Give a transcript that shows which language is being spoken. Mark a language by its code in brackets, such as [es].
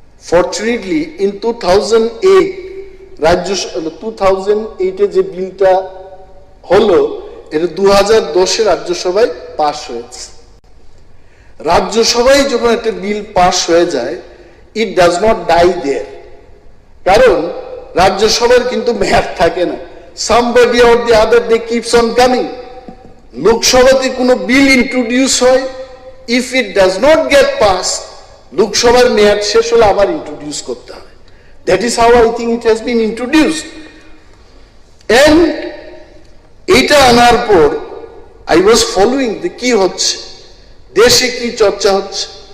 [bn] Fortunately in 2008 2008 যে বিলটা হলো, এটা 2010 রাজ্যসভায় পাস হয়েছে। রাজ্যসভায় যখন একটা বিল পাস হয়ে যায়, [en] it does not die there, [bn] কারণ রাজ্যসভার কিন্তু মেয়াদ থাকে না। [en] somebody or the other they keeps on coming. [bn] লোকসভাতে কোনো বিল ইন্ট্রোডিউস হয়, [en] if it does not get pass, [bn] লোকসভার মেয়াদ শেষ হলে আবার ইন্ট্রোডিউস করতে হয়। [en] That is how I think it has been introduced. And [bn] এটা আনার পর [en] I was following [bn] কি হচ্ছে, দেশে কি চর্চা হচ্ছে।